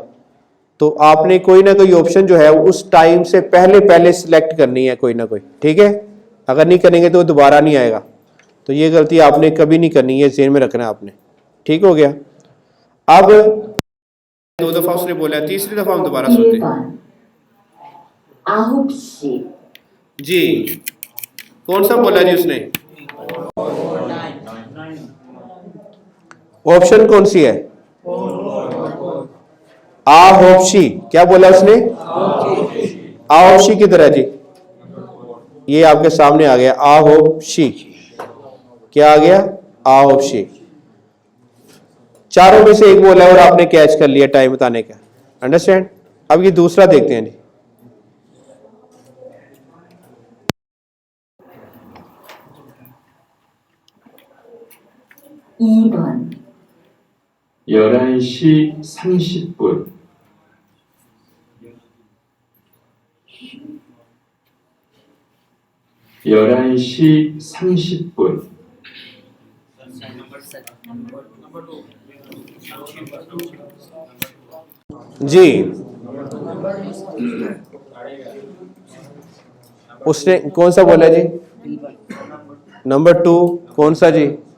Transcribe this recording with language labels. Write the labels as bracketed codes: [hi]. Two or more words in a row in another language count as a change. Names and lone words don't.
[ur] تو آپ نے کوئی نہ کوئی آپشن جو ہے اس ٹائم سے پہلے پہلے سلیکٹ کرنی ہے، کوئی نہ کوئی. ٹھیک ہے، اگر نہیں کریں گے تو دوبارہ نہیں آئے گا۔ تو یہ غلطی آپ نے کبھی نہیں کرنی ہے، ذہن میں رکھنا ہے آپ نے. ٹھیک ہو گیا. اب 2 دفعہ اس نے بولا، تیسری دفعہ ہم دوبارہ سنتے ہیں [ko] 1번 9시 [ur] جی۔ کون سا بولا جی اس نے? آپشن کون سی ہے? ہوپشی۔ کیا بولا اس نے? ہوپشی کدھر ہے جی? یہ آپ کے سامنے آ گیا، ہوپشی. کیا آ گیا؟ ہوپشی. چاروں میں سے ایک بولا اور آپ نے کیچ کر لیا ٹائم بتانے کا. انڈرسٹینڈ؟ اب یہ دوسرا دیکھتے ہیں جی. [ko] (2번) 11시 30분 11시 11시 30분. [ur] جی، اس نے کون سا بولا جی? نمبر 2 کون سا جی?